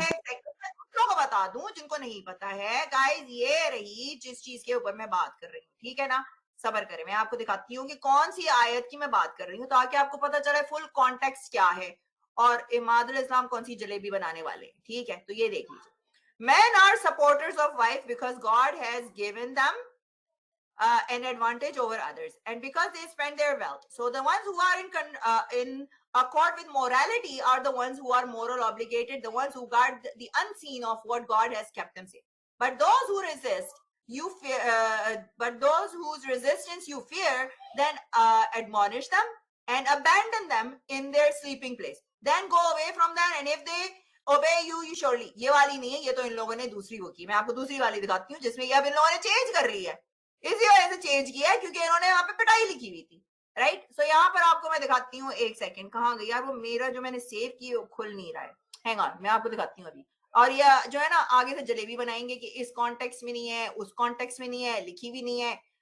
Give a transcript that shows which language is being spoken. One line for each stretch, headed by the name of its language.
Urdu: دوسروں کو بتا دوں جن کو نہیں پتا ہے. گائز یہ رہی جس چیز کے اوپر میں بات کر رہی ہوں, ٹھیک ہے نا, صبر کریں, میں آپ کو دکھاتی ہوں کہ کون سی آیت کی میں بات کر رہی ہوں تاکہ آپ کو پتا چلے فل کانٹیکس کیا ہے اور اماد الاسلام کون سی جلیبی بنانے والے ہیں, ٹھیک ہے. تو یہ دیکھ لیجیے,
English: men are supporters of wife because God has given them an advantage over others and because they spend their wealth. So the ones who are in accord with morality are the ones who are moral obligated, the ones who guard the unseen of what God has kept them safe. But those who resist, you fear, but those whose resistance you fear, then admonish them and abandon them in their sleeping place. Then go away from them, and if they obey you, you surely.
Urdu: یہ والی نہیں ہے, یہ تو ان لوگوں نے دوسری وہ کی. میں آپ کو دوسری والی دکھاتی ہوں جس میں یہ اب ان لوگوں نے چینج کر لی ہے, اسی وجہ سے چینج کیا ہے کیونکہ انہوں نے یہاں پہ پٹائی لکھی ہوئی تھی, رائٹ. سو یہاں پر آپ کو میں دکھاتی ہوں, ایک سیکنڈ, کہاں گئی یار وہ میرا جو میں نے سیو کی وہ کھل نہیں رہا ہے,
English: hang on,
Urdu: میں آپ کو دکھاتی ہوں ابھی. اور یہ جو ہے نا آگے سے جلیبی بنائیں گے کہ اس کانٹیکس میں نہیں ہے، اس کانٹیکس میں نہیں ہے، لکھی بھی نہیں ہے.